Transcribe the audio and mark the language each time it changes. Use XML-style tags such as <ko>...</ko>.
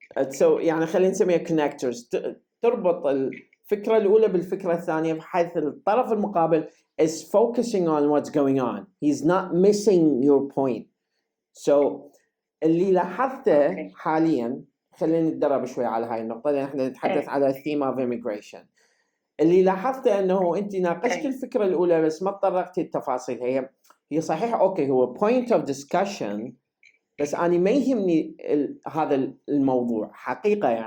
<ar>so يعني خلينا نسميها connectors، تربط الفكرة الأولى بالفكرة الثانية بحيث الطرف المقابل</ar> <en>is focusing on what's going on. He's not missing your point.</en> <ar>So اللي لاحظته حاليا، خلينا نتدرب شوي على هاي النقطة لأن احنا نتحدث على</ar> <en>theme of immigration.</en> <ar>اللي لاحظته انه انت ناقشت الفكرة الأولى بس ما تطرقتي التفاصيل. هي صحيح اوكي هو</ar> <en>point of discussion،</en> <ar>بس أنا ما يهمني هذا الموضوع حقيقة.</ar>